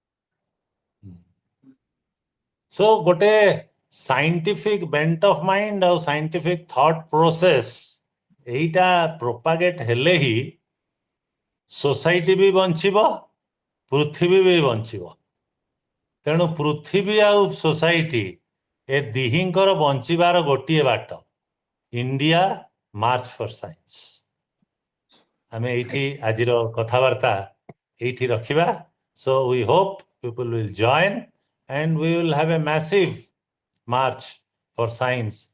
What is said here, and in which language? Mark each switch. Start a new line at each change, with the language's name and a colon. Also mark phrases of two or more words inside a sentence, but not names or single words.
Odia: ସୋ ଗୋଟେ
English: scientific bent of mind
Odia: ଆଉ
English: scientific thought process
Odia: ଏଇଟା ପ୍ରୋପାଗେଟ ହେଲେ ହିଁ ସୋସାଇଟି ବି ବଞ୍ଚିବ, ପୃଥିବୀ ବି ବଞ୍ଚିବ। ତେଣୁ ପୃଥିବୀ ଆଉ ସୋସାଇଟି ଏ ଦିହିଙ୍କର ବଞ୍ଚିବାର ଗୋଟିଏ ବାଟ, ଇଣ୍ଡିଆ ମାର୍ଚ୍ଚ ଫର ସାଇନ୍ସ। ଆମେ ଏଇଠି ଆଜିର କଥାବାର୍ତ୍ତା ଏଇଠି ରଖିବା।
English: ସୋ we hope people will join and we will have a massive march for science